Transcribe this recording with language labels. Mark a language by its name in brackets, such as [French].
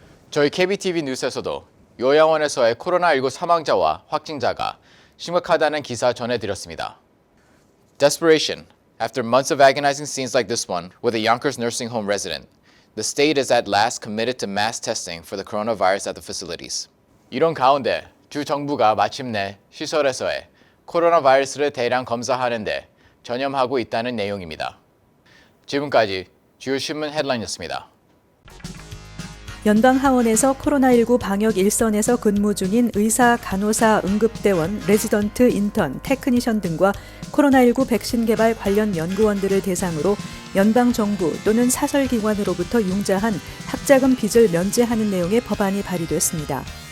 [Korean] 저희 KBTV 뉴스에서도 요양원에서의 코로나19 사망자와 확진자가 심각하다는 기사 전해드렸습니다. [English] Desperation. After months of agonizing scenes like this one with a Yonkers nursing home resident, the state is at last committed to mass testing for the coronavirus at the facilities. [Korean] 이런 가운데 주 정부가 마침내 시설에서의 코로나 바이러스를 대량 검사하는데 전념하고 있다는 내용입니다. 지금까지 주요 신문 헤드라인이었습니다. 연방 하원에서 코로나19 방역 일선에서 근무 중인 의사, 간호사, 응급대원, 레지던트, 인턴, 테크니션 등과 코로나19 백신 개발 관련 연구원들을 대상으로 연방정부 또는 사설기관으로부터 융자한 학자금 빚을 면제하는 내용의 법안이 발의됐습니다.